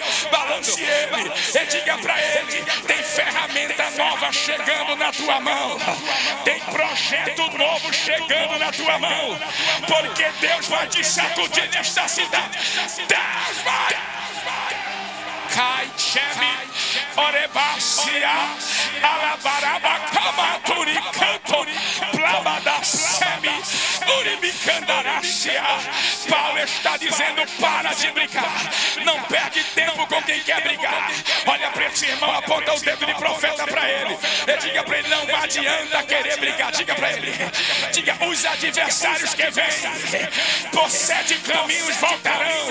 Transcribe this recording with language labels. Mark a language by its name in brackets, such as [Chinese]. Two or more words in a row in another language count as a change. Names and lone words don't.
[Portuguese] Balance ele e diga para ele, tem ferramenta nova chegando na tua mão. Tem projeto novo chegando na tua mão. Porque Deus vai te sacudir nesta cidade. Deus vai. Cai, cheme, orebácia, alabaraba, camaturi, canto, plabada, semi, uribicandará. Paulo está dizendo: para de brigar. Não perde tempo com quem quer brigar. Olha para esse irmão, aponta o dedo de profeta para ele. E diga para ele: não adianta querer brigar. Diga para ele, diga: os adversários que vêm por 7 caminhos voltarão.